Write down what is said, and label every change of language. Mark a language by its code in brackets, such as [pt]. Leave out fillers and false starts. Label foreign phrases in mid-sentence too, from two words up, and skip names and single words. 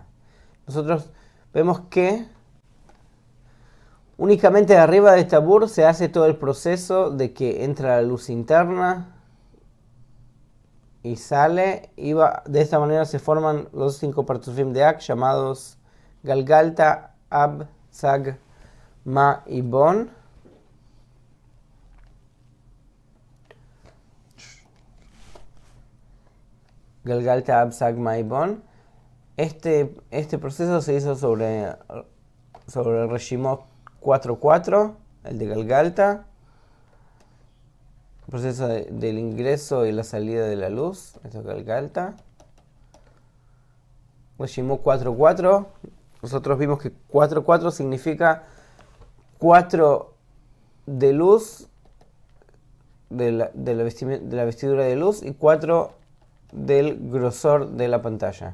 [es] Nosotros vemos que únicamente arriba de Tabur se hace todo el proceso de que entra la luz interna y sale, de esta manera se forman los 5 Parzufim de Ak llamados Galgalta, Ab, Sag, Ma y Bon. Galgalta, Ab, Sag, Ma y Bon. Este proceso se hizo sobre el Reshimot 4.4, el de Galgalta. El proceso del ingreso y la salida de la luz, esto es Galgalta. Reshimot 4.4, nosotros vimos que 4.4 significa 4 de luz, de la vestidura de luz, y 4 del grosor de la pantalla.